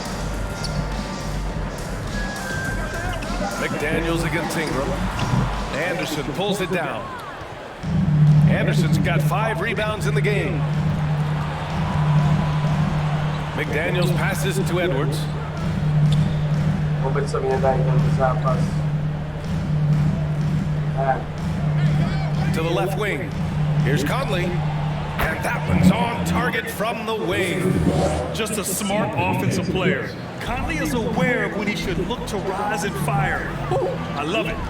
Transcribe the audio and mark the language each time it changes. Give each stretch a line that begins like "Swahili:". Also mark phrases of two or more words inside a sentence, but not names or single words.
English: McDaniels against Ingram. Anderson pulls it down. Anderson's got 5 rebounds in the game. McDaniels passes to Edwards.
Czech: Vůbec se mi nedají tento zápas.
English: To the left wing. Here's Conley. And that one's on target from the wing. Just a smart offensive player. Conley is aware of when he should look to rise and fire. Woo, I love it.